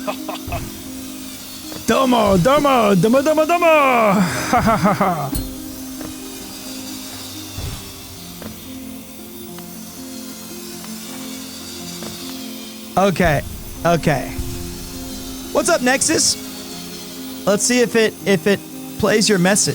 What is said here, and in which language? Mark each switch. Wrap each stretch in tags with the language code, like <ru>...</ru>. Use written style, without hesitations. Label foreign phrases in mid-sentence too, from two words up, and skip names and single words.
<en>Domo, domo, domo, domo, domo. Ha ha ha ha. Okay, okay. What's up, Nexus? Let's see if it plays your message.</en>